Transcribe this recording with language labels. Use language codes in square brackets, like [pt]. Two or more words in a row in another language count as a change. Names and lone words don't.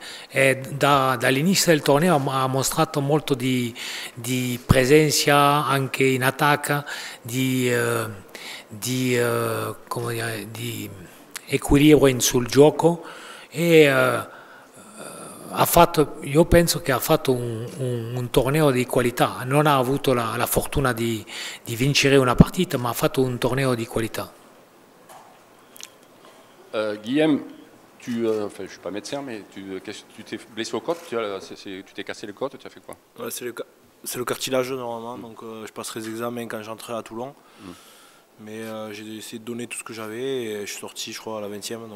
[it] Dall'inizio del torneo ha mostrato molto di presenza anche in attacco, di equilibrio sul gioco. E io penso che ha fatto un torneo di qualità, non ha avuto la fortuna di vincere una partita, ma ha fatto un torneo di qualità. [fr] Guillaume, enfin, je ne suis pas médecin, mais tu t'es blessé au côte, tu t'es cassé le côte, tu as fait quoi? Ouais, c'est le cartilage normalement, donc je passerai les examens quand j'entrerai à Toulon. Mais j'ai essayé de donner tout ce que j'avais et je suis sorti, je crois, à la 20e.